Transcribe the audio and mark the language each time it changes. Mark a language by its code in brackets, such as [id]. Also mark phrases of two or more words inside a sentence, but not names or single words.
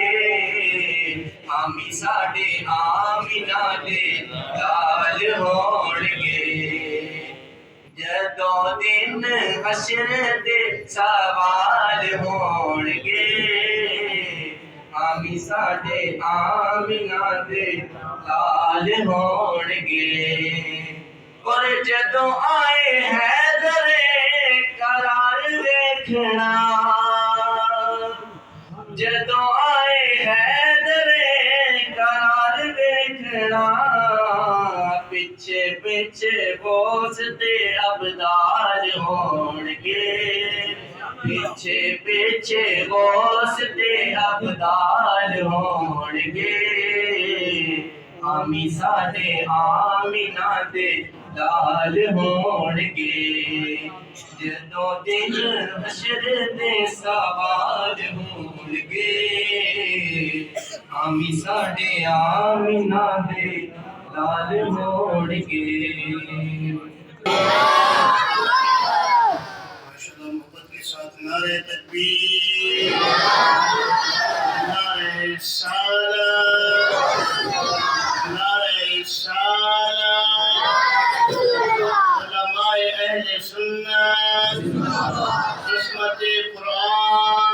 [pa] آمی ساڑے آمنہ دے لال ہون گے جدوں دن حشر دے سوال ہون گے آمی ساڑے آمنہ دے لال ہون گے اور جدوں آئے حیدر قرار ویکھنا جدوں آئے حیدر قرار ویکھنا پیچھے پیچھے بوس تے ابدال ہون گے پیچھے پیچھے بوس تے ابدال ہون گے آمی ساڑے آمنہ دے لال ہون گے جدوں دن حشر دے سوال ہون گے آمی ساڈے آمینہ دے لال موڑ کے [ur] ماشاءاللہ محبت کے ساتھ نعرہ تکبیر، نعرہ رسالت، نعرہ رسالت، علماء اہل سنت، عصمت قرآن۔